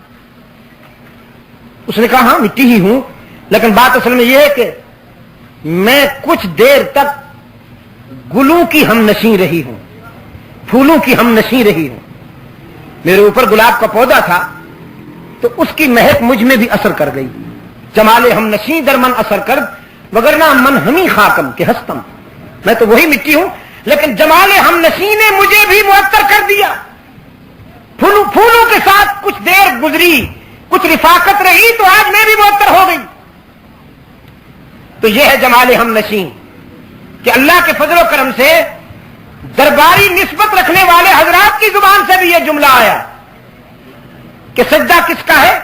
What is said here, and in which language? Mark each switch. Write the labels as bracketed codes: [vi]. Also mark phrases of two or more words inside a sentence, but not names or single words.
[ur] اس نے کہا ہاں مٹی ہی ہوں، لیکن بات اصل میں یہ ہے کہ میں کچھ دیر تک گلوں کی ہم نشیں رہی ہوں، پھولوں کی ہم نشیں رہی ہوں۔ میرے اوپر گلاب کا پودا تھا تو اس کی مہک مجھ میں بھی اثر کر گئی۔ [fa] جمال ہم نشیں در من اثر کر، وگرنہ من ہمی خاکم کہ ہستم، [ur] میں تو وہی مٹی ہوں، لیکن جمال ہم نشیں نے مجھے بھی معطر کر دیا۔ پھولوں کے ساتھ کچھ دیر گزری، کچھ رفاقت رہی تو آج میں بھی معطر ہو گئی۔ تو یہ ہے جمال ہم نشیں کہ اللہ کے فضل و کرم سے درباری نسبت رکھنے والے حضرات کی زبان سے بھی یہ جملہ آیا کہ سجدہ کس کا ہے؟